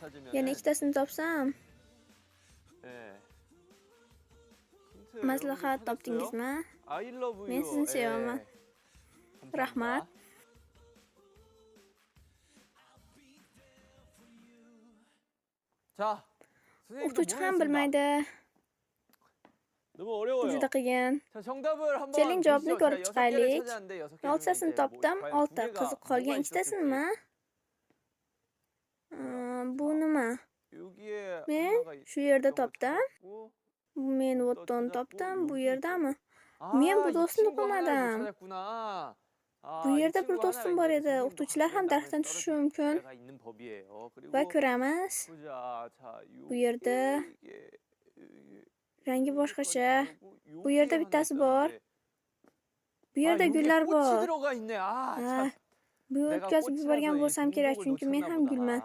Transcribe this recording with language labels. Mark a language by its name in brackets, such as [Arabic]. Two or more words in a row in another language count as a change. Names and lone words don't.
[Uzbek] Yana 2tasini topsam, maslahat topdingizmi? Men sizni sevaman. Rahmat. [Korean] 자, [Uzbek] O'qituvchi ham bilmaydi. [Korean] 너무 어려워요. [Uzbek] Juda qiyin. [Korean] 자, 정답을 한번 [Uzbek] Keling, javobni [Korean] 보시죠. [Uzbek] ko'rib [Korean] 자, [Uzbek] chiqaylik. [Korean] 6개를 찾았는데 6개 [Uzbek] Men 6tasini topdim, 6. Qiziq qolgan 2tasinimi? Bu nima? [Korean] 여기에 [Uzbek] Men [Korean] 하나가 [Uzbek] shu yerda [Korean] 있던 거 [Uzbek] topdim. [Korean] 찾았고, [Uzbek] Men [Korean] 또 [Uzbek] Votton [Korean] 찾았고, [Uzbek] topdim. Bu [Korean] 여기 [Uzbek] yerdami? [Korean] 아, [Uzbek] Men bu [Korean] 이 [Uzbek] do'stni [Korean] 친구 하나를 [Uzbek] o'qimadim. [Korean] 찾았구나. [Uzbek] Bu yerda bir do'stim bor edi. O'qituvchilar ham daraxtdan tushishi mumkin. Va ko'ramiz. Bu yerda rangi boshqacha. Bu yerda bittasi bor. Bu yerda gullar bor. Ha, bu o'tkazib yuborgan bo'lsam kerak, chunki men ham gulman.